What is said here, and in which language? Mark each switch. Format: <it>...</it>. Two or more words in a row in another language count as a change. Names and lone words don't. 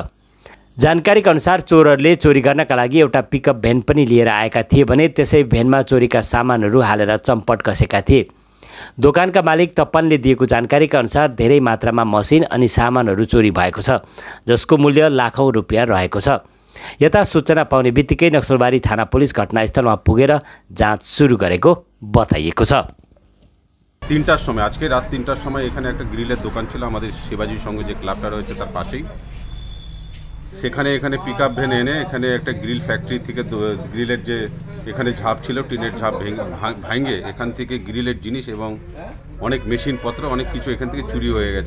<ne>जानकारीका अनुसार चोरहरूले चोरी गर्नका लागि एउटा</ne> <en>pickup van</en> <ne>पनि लिएर आएका थिए भने त्यसै भ्यानमा चोरीका सामानहरू हालेर चम्पट कसेका थिए। दोकानका मालिक तप्पनले दिएको जानकारीका अनुसार धेरै मात्रामा मसिन अनि सामानहरू चोरी भएको छ, जसको मूल्य लाखौं रुपियाँ रहेको छ। यता सूचना पाउने बित्तिकै नक्सलबारी थाना पुलिस घटनास्थलमा पुगेर जाँच सुरु गरेको बताइएको छ।</ne> <bn>3টার সময় আজকে রাত 3টার সময় এখানে একটা গ্রিলের দোকান ছিল আমাদের শিবাজি সঙ্গে যে ক্লাবটা রয়েছে তার পাশেই। সেখানে</bn> <en>pickup van</en> <bn>এনে এখানে একটা</bn> <en>grill factory</en> <bn>থেকে গ্রিলের যে এখানে ঝাপ ছিল টিনের ঝাপ ভেঙে এখান থেকে গ্রিলের জিনিস এবং অনেক মেশিনপত্র অনেক কিছু এখান থেকে চুরি হয়ে গেছে।</bn>